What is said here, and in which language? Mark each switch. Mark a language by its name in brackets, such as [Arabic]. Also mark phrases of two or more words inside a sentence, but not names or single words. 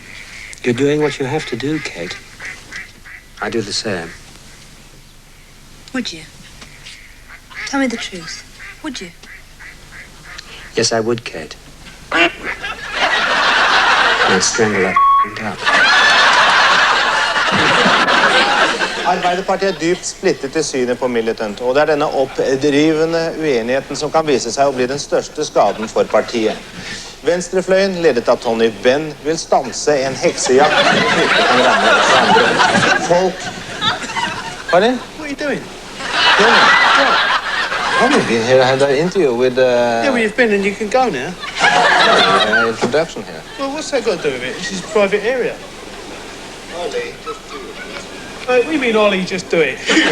[English] You're doing what you have to do, Kate. I do the same. Would you? Tell me the truth. Would you? Yes, I would, Kate. I'd strangle that dog. [Norwegian] Arbeiderpartiet er dypt splittet i synet på militant, og det er denne oppdrivende uenigheten som kan vise seg å bli den største skaden for partiet. Venstrefløyen, ledet av Tony Benn, vil stanse en heksejakt Folk... [English] Pardon? What are you doing? I've been here. I had an interview with... Yeah, well, you've been and you can go now. Introduction here. Well, what's that got to do with it? This is a private area. Ollie, just do it. What do you mean, Ollie, just do it?